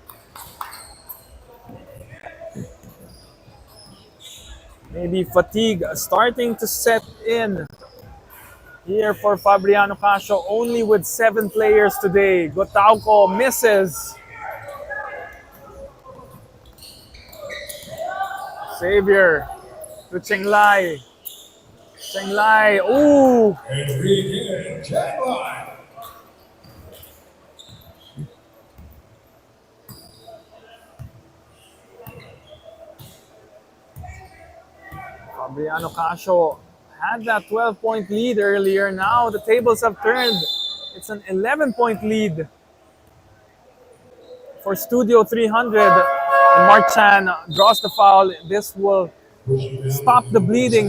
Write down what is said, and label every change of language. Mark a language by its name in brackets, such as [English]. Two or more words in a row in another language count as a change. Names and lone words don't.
[English] Maybe fatigue starting to set in here for Fabriano Casio, only with 7 players today. Gotauco misses. Xavier to Cheng Lai. Cheng Lai, ooh! Enrique Cheng Lai. Fabriano Casio had that 12-point lead earlier. Now the tables have turned. It's an 11-point lead for Studio 300. And Mark Chan draws the foul. This will Pushing down stop the the bleeding